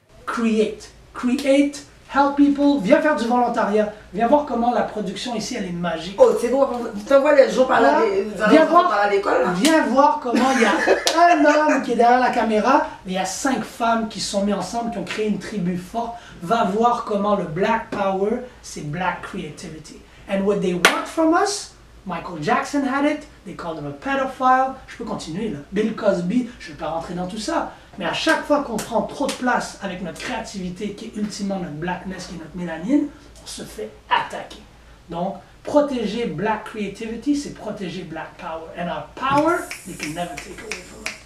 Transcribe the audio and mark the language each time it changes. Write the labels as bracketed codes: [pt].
[en] Create, help people, [fr] viens faire du volontariat, viens voir comment la production ici, elle est magique. Oh, c'est beau, tu vois les jours par là, viens voir comment il y a un homme qui est derrière la caméra, mais il y a 5 femmes qui se sont mises ensemble, qui ont créé une tribu forte. Va voir comment le Black Power, c'est Black Creativity. [en] And what they want from us, Michael Jackson had it, they called him a pedophile. [fr] Je peux continuer là. Bill Cosby, je ne vais pas rentrer dans tout ça. Mais à chaque fois qu'on prend trop de place avec notre créativité, qui est ultimement notre blackness, qui est notre mélanine, on se fait attaquer. Donc, protéger Black Creativity, c'est protéger Black Power. [en] And our power, they can never take away from us.